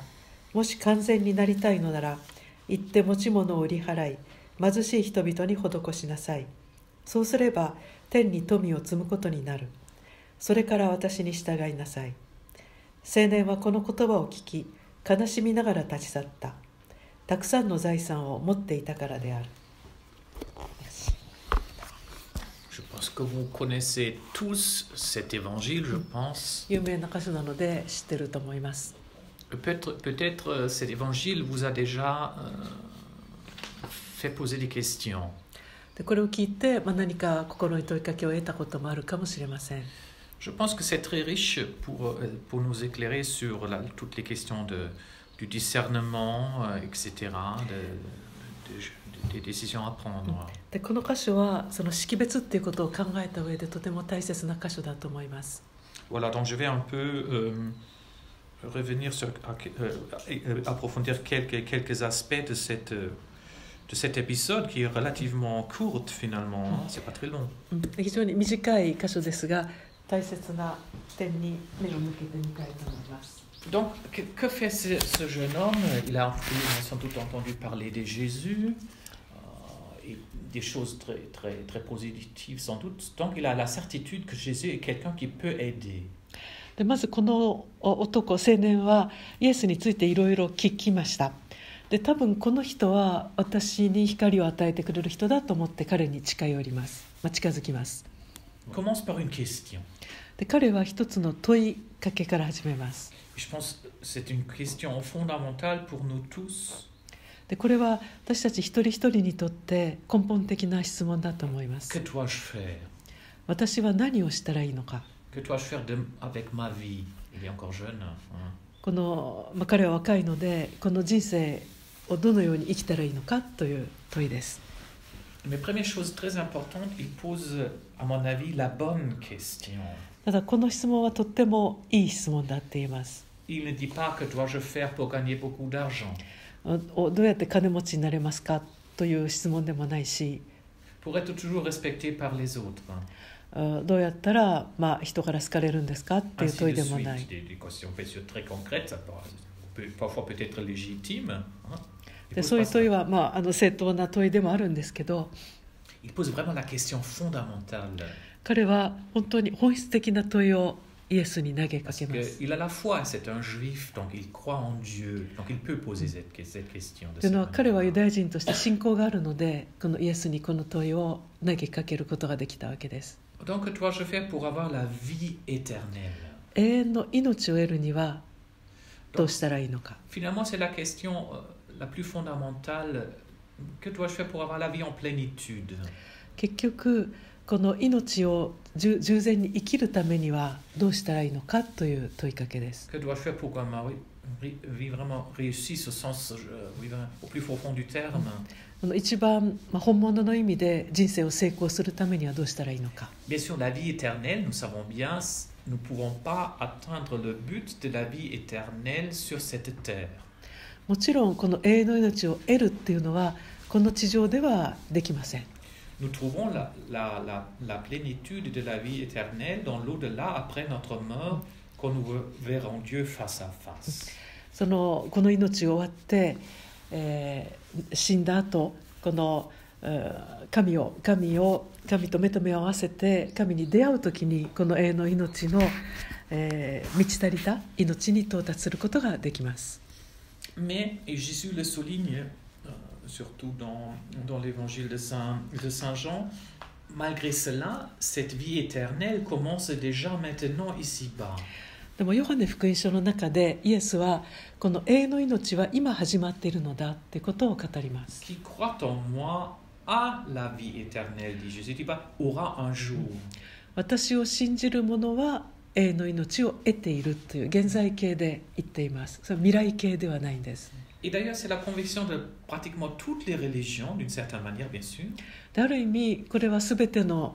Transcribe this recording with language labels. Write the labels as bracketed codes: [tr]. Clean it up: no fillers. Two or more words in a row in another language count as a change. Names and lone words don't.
[ja] もし完全になりたいのなら、行って持ち物を売り払い、貧しい人々に施しなさい。そうすれば天に富を積むことになる。それから私に従いなさい。青年はこの言葉を聞き、悲しみながら立ち去った。たくさんの財産を持っていたからである。 [fr] Je pense que vous connaissez tous cet évangile, je pense. [ja] 有名な箇所なので知ってると思います。 [fr] Peut-être cet évangile vous a déjà fait poser des questions. [ja] でこれを聞いて、何か心に問いかけを得たこともあるかもしれません。 [fr] Je pense que c'est très riche pour nous éclairer sur toutes les questions du discernement, etc., des décisions à prendre. [ja] でこの箇所はその識別っていうことを考えた上でとても大切な箇所だと思います。 [fr] Voilà, donc je vais un peu revenir sur, approfondir quelques aspects de cet épisode qui est relativement courte finalement, c'est pas très long. [ja] 非常に短い箇所ですが、大切な点に目を向けてみたいと思います。 [fr] Donc, que fait ce jeune homme? Il a sans doute entendu parler de Jésus, et des choses très, très, très positives sans doute. Donc, il a la certitude que Jésus est quelqu'un qui peut aider. [ja] でまずこの男青年はイエスについていろいろ聞きました。で多分この人は私に光を与えてくれる人だと思って彼に近寄ります、近づきます。 [fr] Commence par une question. [ja] で彼は一つの問いかけから始めます。 [fr] Je pense que c'est une question fondamentale pour nous tous. [ja] でこれは私たち一人一人にとって根本的な質問だと思います。 [fr] Que dois-je faire? [ja] 私は何をしたらいいのか。 [fr] Que dois-je faire avec ma vie? Il est encore jeune. [ja] この、彼は若いのでこの人生をどのように生きたらいいのかという問いです。 [fr] Mais première chose très importante, il pose, à mon avis, la bonne question. [ja] ただこの質問はとってもいい質問だって言います。 [fr] Il ne dit pas que dois-je faire pour gagner beaucoup d'argent. [ja] どうやって金持ちになれますかという質問でもないし、 [fr] pour être toujours respecté par les autres. [ja] どうやったら、人から好かれるんですかっていう問いでもない。 [fr] Des questions très concrètes, ça parfois peut-être légitime. [ja] でそういう問いは、正当な問いでもあるんですけど、 [fr] Il pose vraiment la question fondamentale. [ja] 彼は本当に本質的な問いをイエスに投げかけます。 [fr] Il a la foi, c'est un juif, donc il croit en Dieu, donc il peut poser cette question. [ja] というのは彼はユダヤ人として信仰があるので、このイエスにこの問いを投げかけることができたわけです。 [fr] Donc que dois-je faire pour avoir la vie éternelle? [ja] 永遠の命を得るにはどうしたらいいのか。 [fr] Finalement, c'est la question la plus fondamentale. Que dois-je faire pour avoir la vie en plénitude? [ja] 結局この命を従前に生きるためにはどうしたらいいのかという問いかけです。 [fr] Que dois-je faire pour que ma vie vraiment réussisse au sens au plus profond du terme? [ja] 一番本物の意味で人生を成功するためにはどうしたらいいのか。 [fr] Bien sûr, la vie éternelle, nous savons bien, nous ne pouvons pas atteindre le but de la vie éternelle sur cette terre. [ja] もちろんこの永遠の命を得るっていうのはこの地上ではできません。 [fr] Nous trouvons la plénitude de la vie éternelle dans l'au-delà après notre mort, quand nous verrons Dieu face à face. [ja] この命が終わって、死んだ後この神と目と目を合わせて神に出会うときにこの永遠の命の、満ち足りた命に到達することができます。 [fr] Mais Jésus le souligne, surtout dans l'évangile de Saint Jean, malgré cela, cette vie éternelle commence déjà maintenant ici-bas. [ja] でもヨハネ福音書の中でイエスはこの永遠の命は今始まっているのだということを語ります。 [fr] Qui croit en moi a la vie éternelle, dit Jésus, dit pas aura un jour. [ja] 私を信じる者は永遠の命を得ているという現在形で言っています。それは未来形ではないんです。 [fr] Et d'ailleurs, c'est la conviction de pratiquement toutes les religions, d'une certaine manière, bien sûr.